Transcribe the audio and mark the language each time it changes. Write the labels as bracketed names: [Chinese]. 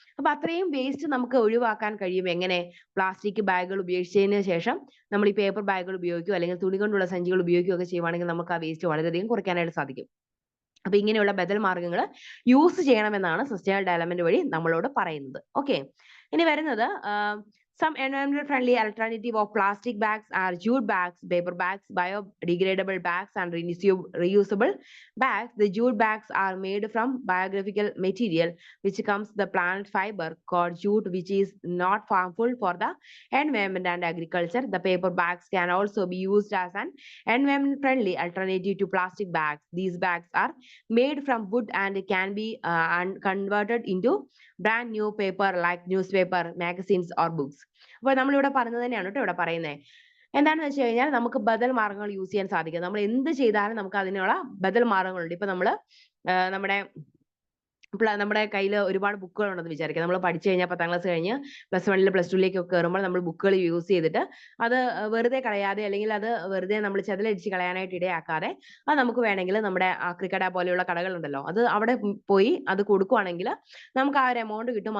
[Malayalam] അപ്പൊ അത്രയും വേസ്റ്റ് നമുക്ക് ഒഴിവാക്കാൻ കഴിയും. എങ്ങനെ? പ്ലാസ്റ്റിക് ബാഗുകൾ ഉപയോഗിച്ചതിന് ശേഷം നമ്മൾ ഈ പേപ്പർ ബാഗുകൾ ഉപയോഗിക്കുകയോ അല്ലെങ്കിൽ തുണി കൊണ്ടുള്ള സഞ്ചികൾ ഉപയോഗിക്കുകയോ ഒക്കെ ചെയ്യുവാണെങ്കിൽ നമുക്ക് ആ വേസ്റ്റ് വളരെയധികം കുറയ്ക്കാനായിട്ട് സാധിക്കും. അപ്പൊ ഇങ്ങനെയുള്ള ബദൽ മാർഗ്ഗങ്ങൾ യൂസ് ചെയ്യണമെന്നാണ് സസ്റ്റൈനബിൾ ഡെവലപ്മെന്റ് വഴി നമ്മളോട് പറയുന്നത്. ഓക്കെ. ഇനി വരുന്നത് [English] Some environmental friendly alternative of plastic bags are jute bags, paper bags, biodegradable bags, and reusable bags. The jute bags are made from biographical material which comes the plant fiber called jute, which is not harmful for the environment and agriculture. The paper bags can also be used as an environment friendly alternative to plastic bags. These bags are made from wood and can be converted into brand new paper like newspaper, magazines or books. [Malayalam] അപ്പോൾ നമ്മളിവിടെ പറഞ്ഞത് തന്നെയാണ് കേട്ടോ ഇവിടെ പറയുന്നത്. എന്താണെന്ന് വെച്ച് കഴിഞ്ഞാൽ നമുക്ക് ബദൽ മാർഗങ്ങൾ യൂസ് ചെയ്യാൻ സാധിക്കും. നമ്മൾ എന്ത് ചെയ്താലും നമുക്ക് അതിനുള്ള ബദൽ മാർഗങ്ങളുണ്ട്. ഇപ്പൊ നമ്മള് നമ്മുടെ നമ്മുടെ കയ്യിൽ ഒരുപാട് ബുക്കുകൾ ഉണ്ടെന്ന് വിചാരിക്കുക. നമ്മൾ പഠിച്ചു കഴിഞ്ഞാൽ 10ാം ക്ലാസ് കഴിഞ്ഞ് +1 +2 കയറുമ്പോൾ നമ്മൾ ബുക്കുകൾ യൂസ് ചെയ്തിട്ട് അത് വെറുതെ കളയാതെ അല്ലെങ്കിൽ അത് വെറുതെ നമ്മൾ ചെതലടിച്ച് കളയാനായിട്ട് ഇടയാക്കാതെ അത് നമുക്ക് വേണമെങ്കിൽ നമ്മുടെ ആക്രിക്കട പോലെയുള്ള കടകളുണ്ടല്ലോ, അത് അവിടെ പോയി അത് കൊടുക്കുവാണെങ്കിൽ നമുക്ക് ആ ഒരു എമൗണ്ട് കിട്ടും.